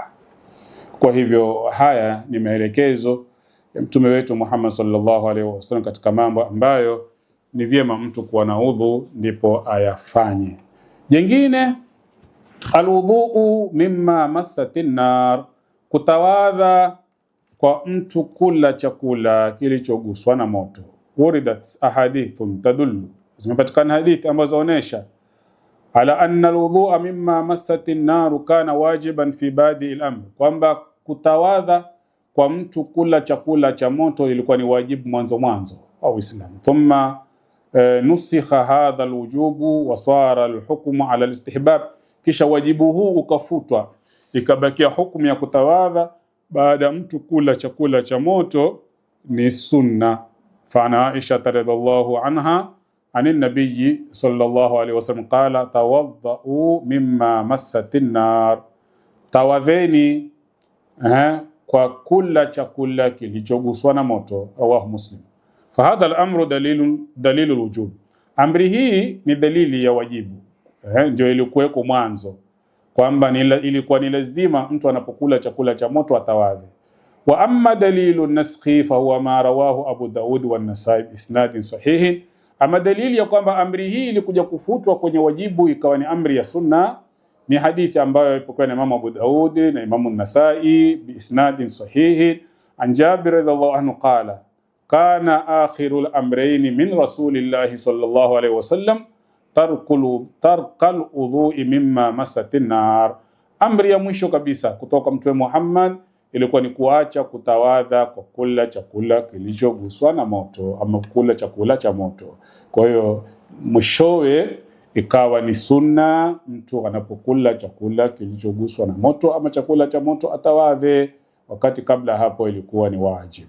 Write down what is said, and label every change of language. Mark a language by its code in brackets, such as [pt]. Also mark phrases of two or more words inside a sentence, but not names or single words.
[sw] Kwa hivyo haya ni maelekezo ya Mtume wetu Muhammad [ar] صلى الله عليه وسلم [sw] katika mambo ambayo ni vyema mtu kuwa na udhu ndipo ayafanye. Jengine, [ar] الوضوء مما مست النار, [sw] kutawadha kwa mtu kula chakula kilichoguswa na moto. [ar] وردت أحاديث تدل, [sw] zimepatikana hadithi ambazo zinaonyesha [ar] على أن الوضوء مما مست النار كان واجبا في بدء الأمر, [sw] kwamba kutawadha kwa mtu kula chakula cha moto ilikuwa ni wajibu mwanzo wa Uislamu. [ar] ثم نسخ هذا الوجوب وصار الحكم على الاستحباب, [sw] kisha wajibu huu ukafutwa ikabakia hukumu ya kutawadha baada mtu kula chakula cha moto ni sunna. [ar] فعائشة رضي الله عنها عن النبي صلى الله عليه وسلم قال توضؤوا مما مست النار, [sw] tawadheni kwa kula chakula kilichoguswa na moto. [ar] رواه مسلم. فهذا الأمر دليل الوجوب, [sw] amri hii ni dalili ya wajibu. Ndio ilikuweko mwanzo kwamba ilikuwa ni lazima mtu anapokula chakula cha moto atawadhe. [ar] وأما دليل النسخ فهو ما رواه أبو داود والنسائي بإسناد صحيح, [sw] ama dalili ya kwamba amri hii ilikuja kufutwa kwenye wajibu ikawa ni amri ya sunna ni hadithi ambayo ipokewa na Imam Abu Daud na Imam an-Nasa'i [ar] بإسناد صحيح عن جابر رضي الله عنه قال كان آخر الأمرين من رسول الله صلى الله عليه وسلم ترك الوضوء مما مست النار, [sw] amri ya mwisho kabisa kutoka Mtume Muhammad ilikuwa ni kuacha kutawadha kwa kula chakula kilichoguswa na moto ama kula chakula cha moto. Kwa hiyo mwishowe ikawa ni sunna mtu anapokula chakula kilichoguswa na moto ama chakula cha moto atawadhe, wakati kabla hapo ilikuwa ni wajibu.